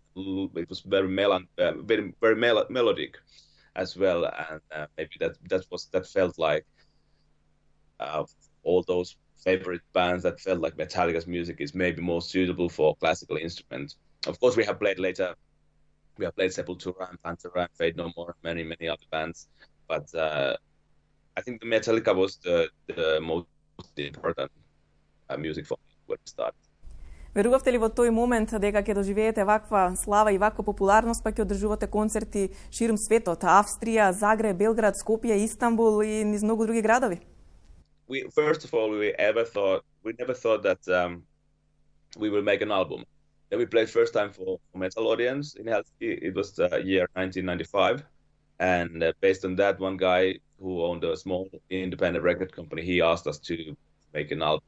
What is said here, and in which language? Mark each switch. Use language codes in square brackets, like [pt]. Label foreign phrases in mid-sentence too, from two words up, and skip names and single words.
[en] It was very melodic as well, and maybe that felt like all those favorite bands, that felt like Metallica's music is maybe more suitable for classical instruments. Of course, we have played later. We have played Sepultura and Pantera and Fate No More, and many other bands, but I think the Metallica was the most important music for me when it started. [mk] Верувавте ли во тој момент дека ќе доживеете ваква слава и ваква популарност, па ќе одржувате концерти ширум светот, Австрија, Загреб, Белград, Скопје, Истанбул и низ многу други градови? [en] First of all, we never thought that we will make an album. Then we played first time for metal audience in Helsinki. It was the year 1995, and based on that, one guy who owned a small independent record company, he asked us to make an album.